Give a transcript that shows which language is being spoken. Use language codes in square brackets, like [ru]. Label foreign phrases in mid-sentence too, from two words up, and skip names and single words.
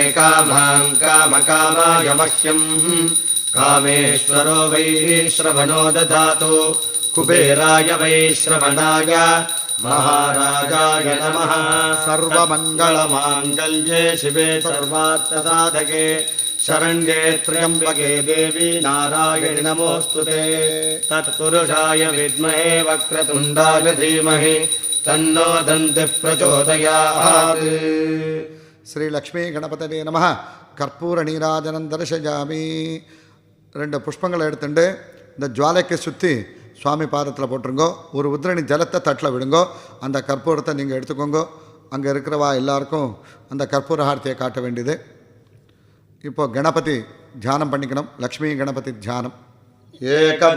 [sa] कामां कामकामाय मह्यं कामेश्वरो वै श्रवणो दधातु कुबेराय वै श्रवणाय महाराजाय नमः सर्वमङ्गलमाङ्गल्ये शिवे सर्वार्थसाधके शरण्ये त्र्यम्बके देवी नारायणि नमोऽस्तुते तत्पुरुषाय विद्महे वक्रतुण्डाय धीमहि तन्नो दन्तिः प्रचोदयात् श्री लक्ष्मी गणपतये नमः कर्पूर नीराजनं दर्शयामि [ta] ரெண்டு புஷ்பங்களை எடுத்துட்டு இந்த ஜுவாலைக்கு சுற்றி சுவாமி பாதத்தில் போட்டுருங்கோ ஒரு உதிரணி ஜலத்தை தட்டில் விடுங்கோ அந்த கற்பூரத்தை நீங்கள் எடுத்துக்கோங்க அங்கே இருக்கிறவா எல்லாருக்கும் அந்த கற்பூர ஆரத்தியை காட்ட வேண்டியது இப்போது கணபதி தியானம் பண்ணிக்கணும் லக்ஷ்மி கணபதி தியானம்